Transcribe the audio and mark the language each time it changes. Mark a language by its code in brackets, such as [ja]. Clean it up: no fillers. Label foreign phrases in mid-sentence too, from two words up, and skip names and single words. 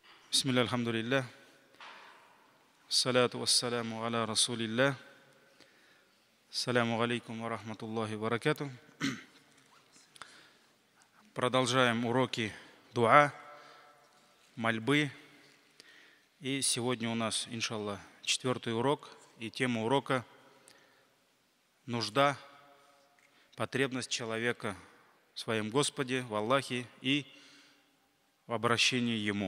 [ar] بسم الله الحمد لله الصلاة والسلام على رسول الله. السلام عليكم ورحمة الله وبركاته. [ru] Продолжаем уроки дуа, мольбы. И сегодня у нас, иншаллах, 4-й урок. И тема урока – нужда, потребность человека в своем Господе, в Аллахе и в обращении Ему.